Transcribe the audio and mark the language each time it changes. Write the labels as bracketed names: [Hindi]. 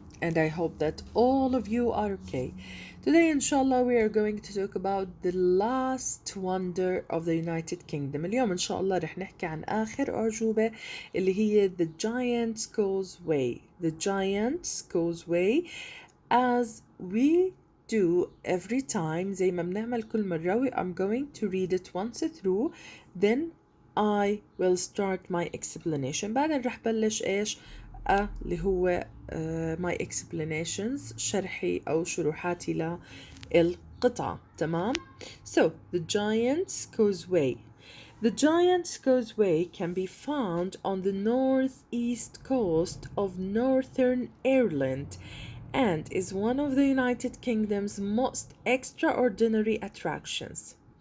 [English] And I hope that all of you are okay. Today, inshallah, we are going to talk about the last wonder of the United Kingdom. [Arabic] اليوم إن شاء الله رح نحكي عن آخر أعجوبة اللي هي the Giant's Causeway. [English] The Giant's Causeway, as we do every time [Arabic] زي ما بنعمل كل مرة. [English] I'm going to read it once through, then I will start my explanation. [Arabic] بعدين رح بلش إيش اللي هو [English] my explanations، [Arabic] شرحي أو شروحاتي للقطعة. تمام. [English] So the Giant's Causeway. The Giant's Causeway can be found on the northeast coast of Northern Ireland and is one of the United Kingdom's most extraordinary attractions.